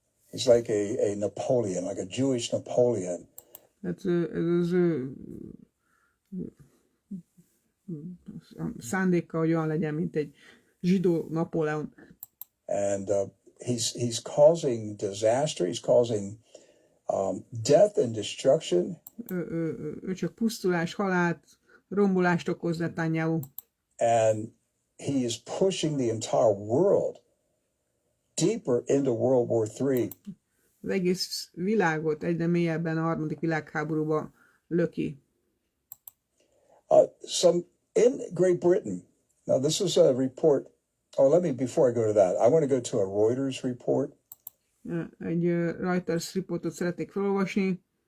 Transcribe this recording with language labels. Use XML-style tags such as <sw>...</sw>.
<en>He's like a Napoleon, like a Jewish Napoleon.</en> <hu>Hát ez az ő szándéka, hogy olyan legyen, mint egy zsidó Napóleon.</hu> <en>And he's causing disaster, he's causing death and destruction.</en> <hu>Ő csak pusztulás, halált, rombolást okoz Netanyahu.</hu> <en>And he is pushing the entire world deeper into World War III.</en> <hu>Az egész világot egyre mélyebben a 3. világháborúba löki.</hu> <en>In Great Britain, now this is a report. Before I go to that, I want to go to a Reuters report.</en> <hu>Egy Reuters riportot szeretnék felolvasni.</hu>